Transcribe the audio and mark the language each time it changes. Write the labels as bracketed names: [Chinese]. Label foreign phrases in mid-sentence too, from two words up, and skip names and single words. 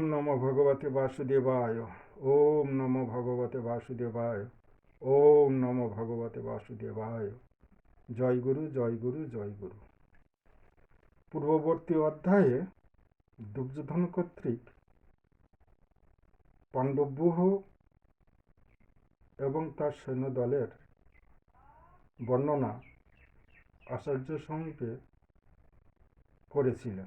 [Sanskrit] নমো ভগবতে বাসুদেবায়। ওম নমো ভগবতে বাসুদেবায়। ওম নমো ভগবতে বাসুদেবায়। [Bangla] জয় গুরু, জয় গুরু, জয় গুরু। পূর্ববর্তী অধ্যায়ে দুর্যোধন কর্তৃক পাণ্ডবব্যূহ এবং তার সৈন্যদলের বর্ণনা আচার্য সঙ্গে করেছিলেন।